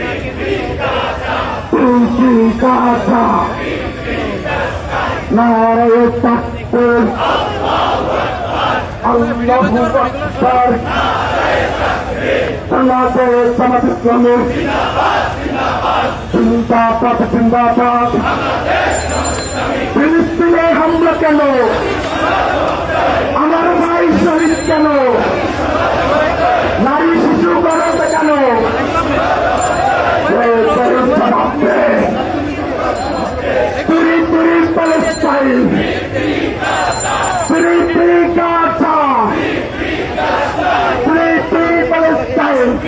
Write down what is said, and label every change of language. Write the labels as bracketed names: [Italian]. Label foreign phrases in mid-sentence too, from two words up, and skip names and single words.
[English] free Gaza, [Urdu] نعرۂ تکبیر, [Arabic] الله أكبر, [English] Bangladesh Jamaat Islami, [Urdu] زندہ باد، زندہ باد, [Bangla] ফিলিস্তিনে হামলা কেন, আমার ভাই শহীদ কেন, নারী শিশু গলাতে কেন [English] Free Palestine, free Gaza, free Palestine.